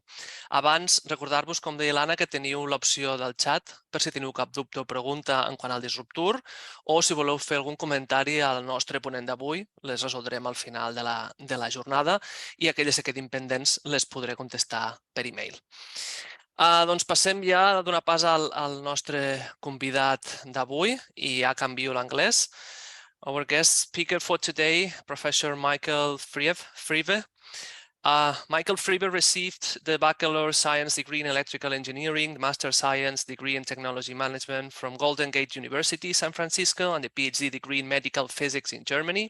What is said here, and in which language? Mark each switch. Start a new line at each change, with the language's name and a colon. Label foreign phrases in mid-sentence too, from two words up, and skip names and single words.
Catalan: Abans, recordar-vos, com deia l'Anna, que teniu l'opció del xat per si teniu cap dubte o pregunta en quant al Disruptor, o si voleu fer algun comentari al nostre ponent d'avui, les resoldrem al final de la jornada, i aquelles que quedin pendents les podré contestar per e-mail. Doncs passem ja a donar pas al nostre convidat d'avui, i ja canvio l'anglès.
English: Our guest speaker for today, Professor Michael Friebe. Michael Friebe received the Bachelor Science degree in Electrical Engineering, the Master Science degree in Technology Management from Golden Gate University, San Francisco, and the PhD degree in Medical Physics in Germany.